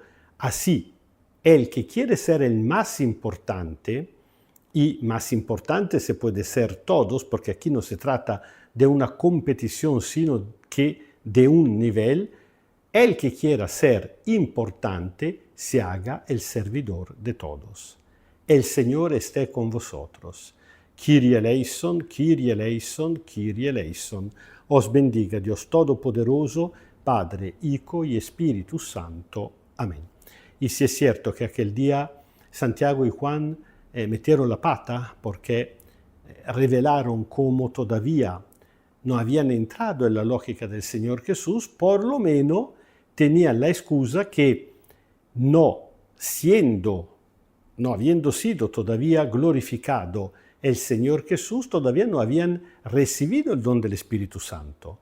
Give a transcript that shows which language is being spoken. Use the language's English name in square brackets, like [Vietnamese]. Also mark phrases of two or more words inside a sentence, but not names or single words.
[Spanish] Así, el que quiere ser el más importante, y más importante se puede ser todos, porque aquí no se trata de una competición, sino que de un nivel, el que quiera ser importante se haga el servidor de todos. El Señor esté con vosotros. [Greek] Κύριε ἐλέησον, Κύριε ἐλέησον, Κύριε ἐλέησον. [Spanish] Os bendiga Dios Todopoderoso, Padre, Hijo y Espíritu Santo. Amén. Y si es cierto que aquel día Santiago y Juan metieron la pata porque revelaron cómo todavía no habían entrado en la lógica del Señor Jesús, por lo menos tenían la excusa que no habiendo sido todavía glorificado el Señor Jesús, todavía no habían recibido el don del Espíritu Santo.